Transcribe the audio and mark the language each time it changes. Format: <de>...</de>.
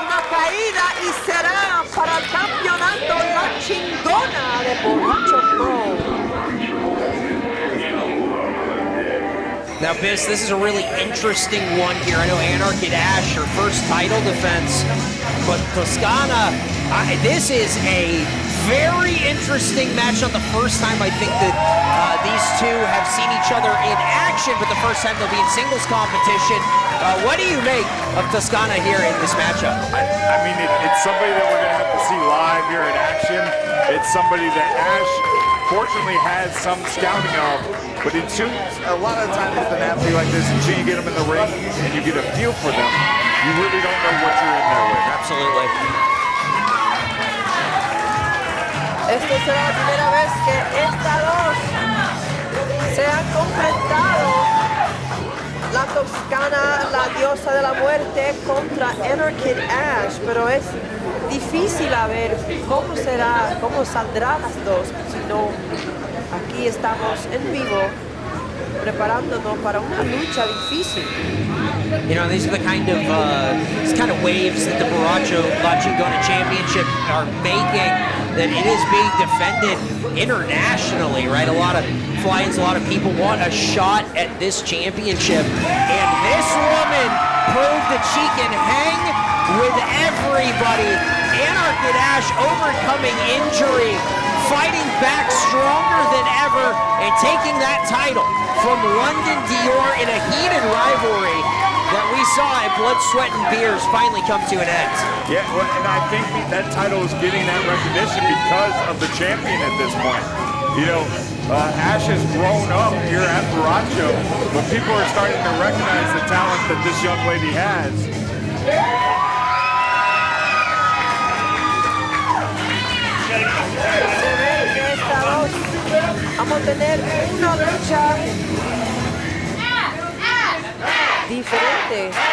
<es>caída y será para el campeonato la chingona de Borracho Pro.</es> <en>Now, Biss, this is a really interesting one here. I know Anarchy Dash, her first title defense, but Toscana, this is a very interesting match. Not the first time I think that these two have seen each other in action, but the first time they'll be in singles competition. What do you make of Toscana here in this matchup? I mean, it's somebody that we're going to have to see live here in action. It's somebody that Ash fortunately has some scouting of, but a lot of times with an athlete like this, until you get them in the ring and you get a feel for them, you really don't know what you're in there with. Absolutely.</en> <es>Esta será la primera vez que estas dos se han confrontado. La Toscana, la diosa de la muerte, contra Anarchy Ash, pero es difícil a ver cómo será, cómo saldrán las dos, si no, aquí estamos en vivo preparándonos para una lucha difícil.</es> <en>You know, these are the kind of waves that the Borracho La Chingona Championship are making, that it is being defended internationally, right? A lot of fly-ins, a lot of people want a shot at this championship, and this woman proved that she can hang with everybody. Anarchy Dash overcoming injury, fighting back stronger than ever, and taking that title from London Dior in a heated rivalry that we saw at Blood, Sweat, and Beers finally come to an end. Yeah, well, and I think that title is getting that recognition because of the champion at this point. You know, Ash has grown up here at Borracho, but people are starting to recognize the talent that this young lady has.</en> <es>Se ve que estas dos vamos a tener una lucha diferente.</es>